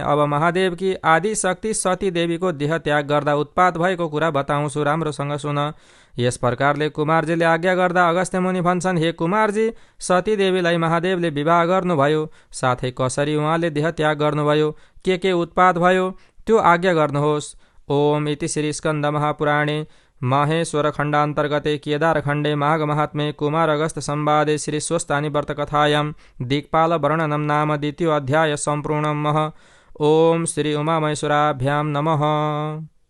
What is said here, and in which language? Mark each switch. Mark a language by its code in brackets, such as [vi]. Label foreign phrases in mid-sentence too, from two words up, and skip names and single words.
[ne] अब महादेवकी आदि शक्ति सती देवीको देह त्याग गर्दा उत्पात भएको कुरा बताउँछु, राम्रोसँग सुन। यस प्रकारले कुमारजीले आज्ञा गर्दा अगस्त्य मुनि भन्छन्, हे कुमारजी, सती देवीलाई महादेवले विवाह गर्नुभयो, साथै कसरी उहाँले देह त्याग गर्नुभयो, के उत्पात भयो त्यो आज्ञा गर्नुहोस्। [sa] ओम इति श्री स्कन्द महापुराणे माहेश्वर खण्डान्तर्गते केदारखण्डे माघ महात्म्ये कुमार अगस्त्य संवादे श्री स्वस्तानि व्रत कथायां दिक्पाल वर्णनं नाम द्वितीयो अध्याय सम्पूर्णम्। ओम श्री उमामहेश्वराभ्यां नमः।